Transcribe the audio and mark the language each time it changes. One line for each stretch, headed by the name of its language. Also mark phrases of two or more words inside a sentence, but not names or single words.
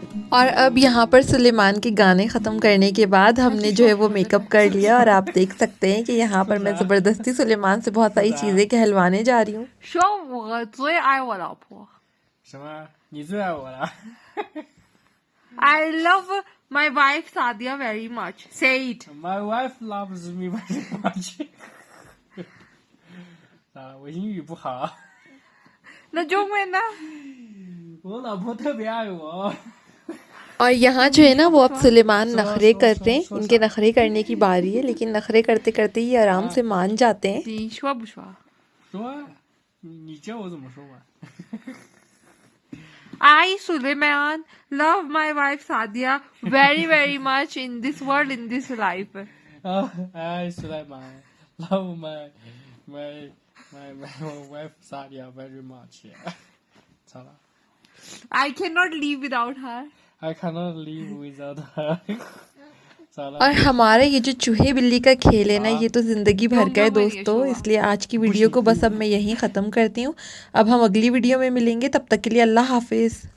Hindi: और अब यहाँ पर सुलेमान के गाने ख़त्म करने के बाद हमने जो है वो मेकअप कर लिया और आप देख सकते हैं कि यहाँ पर मैं ज़बरदस्ती सुलेमान से बहुत सारी चीज़ें कहलवाने जा रही हूँ।
Chinese: 说我最爱我老婆。什么？你最爱我了？
English: I love my wife Sadia very much. Say it. My wife loves me very much 。
Chinese: 啊，我英语不好。那中文呢？我老婆特别爱我。
Hindi: और यहाँ जो है ना वो अब सुलेमान नखरे करते हैं, इनके नखरे करने की बारी है, लेकिन नखरे करते करते ही आराम से मान जाते हैं।
Chinese: 你说不说？说啊，你教我怎么说嘛？
English: I Suleiman love my wife Sadia very very much in this world in this life. 啊，I Sulaiman love my wife Sadia very much 。
Chinese: 操了
English: I cannot live without her. ，I cannot live without her 。
Chinese: 操了
Hindi: और हमारा ये जो चूहे बिल्ली का खेल है ना, ये तो ज़िंदगी भर का है दोस्तों, इसलिए आज की वीडियो को बस अब मैं यहीं ख़त्म करती हूँ। अब हम अगली वीडियो में मिलेंगे, तब तक के लिए अल्लाह हाफिज़।